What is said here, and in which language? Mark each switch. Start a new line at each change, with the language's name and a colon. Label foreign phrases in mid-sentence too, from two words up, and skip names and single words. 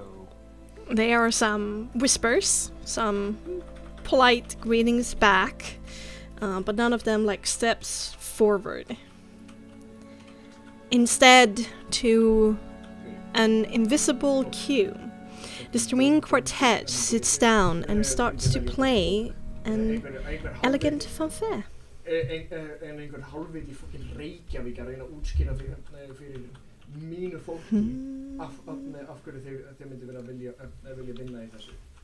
English: There are some whispers, some polite greetings back, but none of them like steps forward. Instead, to an invisible cue, the string quartet sits down and starts to play an elegant fanfare.
Icelandic: einhvern hálfviti fucking Reykjavík að reyna að útskýra fyrir mínu fólki af hverju þeir myndi vera að vilja vinna í þessu.